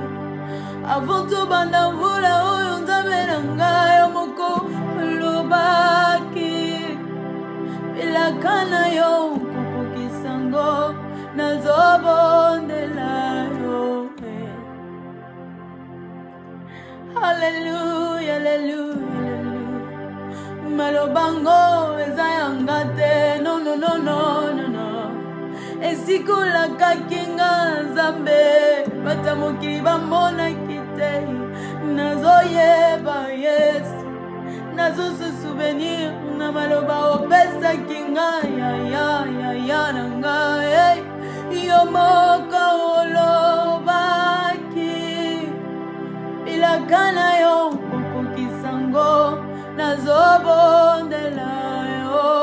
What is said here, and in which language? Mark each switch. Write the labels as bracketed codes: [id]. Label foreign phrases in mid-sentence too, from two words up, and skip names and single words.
[ln] Avant tout banda mvula oyo nzambe na ngai moko olobaki bilaka na yo kokokisango nazobondela yo. Hallelujah, hallelujah, hallelujah. Malobango eza yanga te, [en] no, no, no, no, no, no. [ln] Esikolaka kinga nzambe bata mokili bamonaki te. Nazoyeba Yesu, nazosu souvenir na maloba opesaki ngai ya na ngai. Yo moko olobaki bilaka na yo kokokisango nazobondela yo.